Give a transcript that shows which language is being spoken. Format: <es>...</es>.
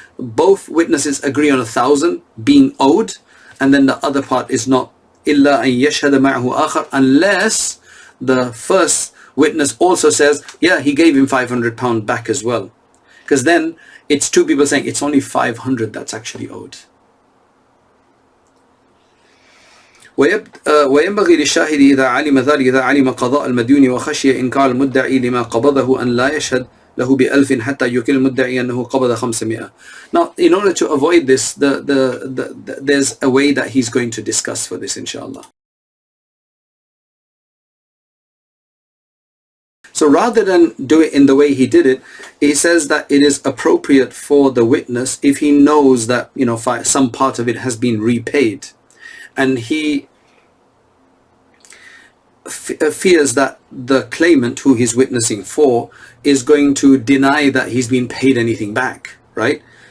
<en>Both witnesses agree on 1,000 being owed, and then the other part is not</en> <ar>إِلَّا أَن يَشْهَدَ مَعَهُ آخَرْ,</ar> <en>unless the first witness also says, yeah, he gave him £500 back as well. Because then it's two people saying it's only 500 that's actually owed.</en> <ar>وينبغي للشاهد إذا علم ذلك إذا علم قضاء المديون وخشي إنكار المدعي لما قبضه أن لا يشهد له بألف حتى يكل المدعي أنه قبض 500.</ar> <en>Now, in order to avoid this, there's a way that he's going to discuss for this, inshallah. So rather than do it in the way he did it, he says that it is appropriate for the witness, if he knows that, some part of it has been repaid, and he fears that the claimant who he's witnessing for is going to deny that he's been paid anything back, right?</en>